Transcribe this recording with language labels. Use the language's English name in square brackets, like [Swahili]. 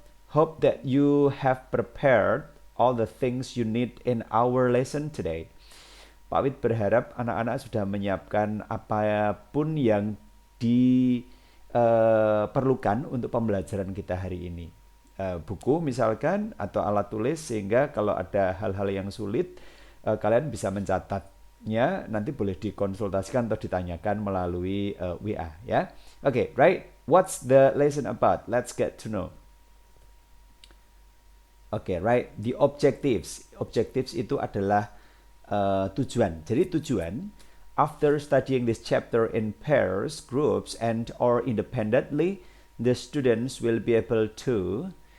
[English] Hope that you have prepared all the things you need in our lesson today. [Indonesian] Pak Wid berharap anak-anak sudah menyiapkan apapun yang diperlukan untuk pembelajaran kita hari ini. Buku misalkan atau alat tulis, sehingga kalau ada hal-hal yang sulit kalian bisa mencatatnya, nanti boleh dikonsultasikan atau ditanyakan melalui WA ya. [English] Oke, right? What's the lesson about? Let's get to know. Oke, right. The objectives. [Indonesian] Objectives itu adalah tujuan. Jadi tujuan, [English] after studying this chapter in pairs, groups, and or independently, the students will be able to.